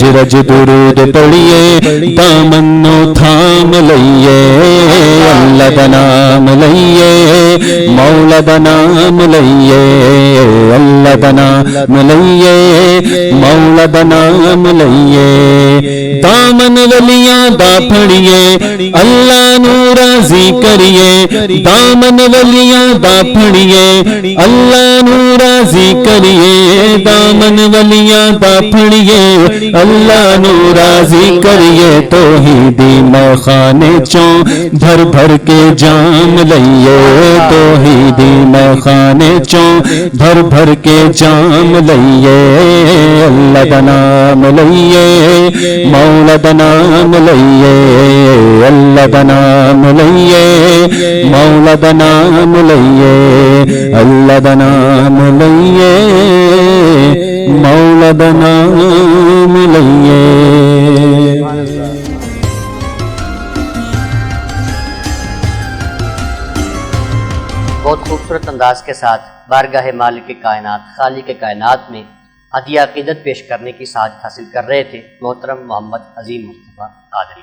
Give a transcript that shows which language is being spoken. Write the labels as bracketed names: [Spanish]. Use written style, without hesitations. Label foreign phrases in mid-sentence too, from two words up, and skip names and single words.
[Punjabi] رج درود پڑھیے دامنو تھام لئیے اللہ دا نام لئیے مولا دا نام لئیے اللہ دا نام لئیے مولا دا نام لئیے دامن ولیاں دا پھڑیے اللہ نو راضی کریے دامن ولیاں دا پھڑیے اللہ نو راضی کریے دامن ولیاں دا پھڑیے اللہ نو راضی کریے توحیدی میں خانے چوں بھر بھر کے جام لئیے توحیدی میں خانے چوں بھر بھر کے جام لئیے اللہ دا نام لئیے مولا دا نام لئیے اللہ دا نام لئیے مولا دا نام لئیے اللہ دا نام لئیے مولا دا نام لئیے [Urdu] بہت خوبصورت انداز کے ساتھ بارگاہ مالک کائنات خالق کائنات میں ہدیہ عقیدت پیش کرنے کی سعادت حاصل کر رہے تھے محترم محمد عظیم مصطفیٰ قادری۔